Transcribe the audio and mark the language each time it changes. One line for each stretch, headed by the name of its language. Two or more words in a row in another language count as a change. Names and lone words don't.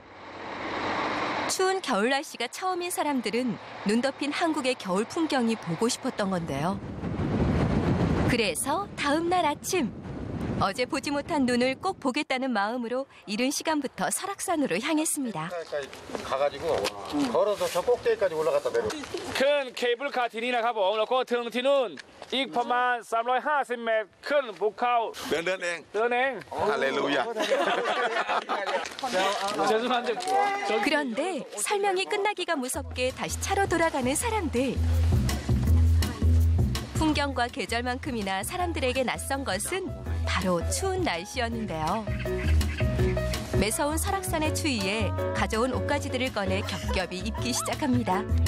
Korean: 추운 겨울 날씨가 처음인 사람들은 눈 덮인 한국의 겨울 풍경이 보고 싶었던 건데요. 그래서 다음 날 아침 어제 보지 못한 눈을 꼭 보겠다는 마음으로 이른 시간부터 설악산으로 향했습니다. 가가지고 걸어서 저 꼭대기까지 올라갔다 내려. 큰 케이블카
Thai: ที่นี่นะครับผมแล้วก็ถึงที่นู่นอีกประมาณ350เมตรขึ้นภูเขา เดินเอง ฮาเลลูยา
Korean: 그런데 설명이 끝나기가 무섭게 다시 차로 돌아가는 사람들. 풍경과 계절만큼이나 사람들에게 낯선 것은 바로 추운 날씨였는데요. 매서운 설악산의 추위에 가져온 옷가지들을 꺼내 겹겹이 입기 시작합니다.